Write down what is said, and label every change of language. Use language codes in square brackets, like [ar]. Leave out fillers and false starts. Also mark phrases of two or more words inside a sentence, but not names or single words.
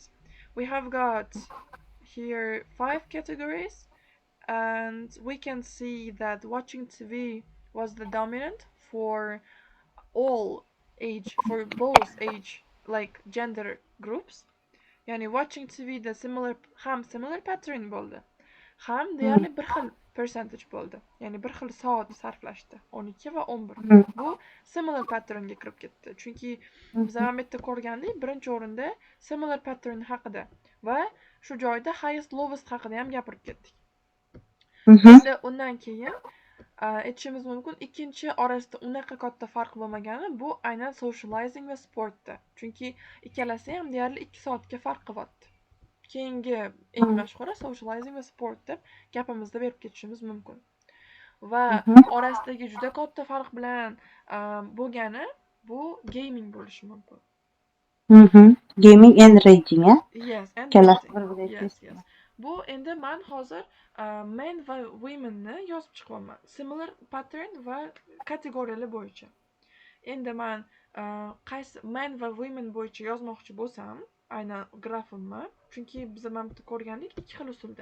[en] We have got here 5 categories, and we can see that watching TV was the dominant for all age, for both age like gender groups. [uz] Yani [en] watching TV [uz] da [en] similar pattern [uz] bo'ldi. Ham deyarli bir xil percentage bo'ldi. Ya'ni bir xil soat sarflashdi. 12 va 11. Bu [en] similar patternga [uz] kirib ketdi. Chunki biz ham bitta ko'rgandik, birinchi o'rinda [en] similar pattern [uz] haqida va shu joyda [en] highest lowest [uz] haqida ham gapirib ketdik. Endi undan keyin aytishimiz mumkin, ikkinchi orasida unaqa katta farq bo'lmagani bu aynan socializing va sportda. Chunki ikkalasi ham deyarli 2 soatga farq qilyapti. Keyingi eng mashhuri socializing va sport deb gapimizda berib ketishimiz mumkin. Va orasidagi juda katta farq bilan bo'lgani bu gaming bo'lishi mumkin. [en] Gaming and reading, Yes, and yes. [uz] Bu endi men hozir men va women ni yozib chiqyapman. [en] Similar pattern [uz] va kategoriyalar bo'yicha. Endi men qaysi men va women bo'yicha yozmoqchi bo'lsam, aynan grafimni, chunki biz ham bitta ko'rgandik, ikki xil usulda.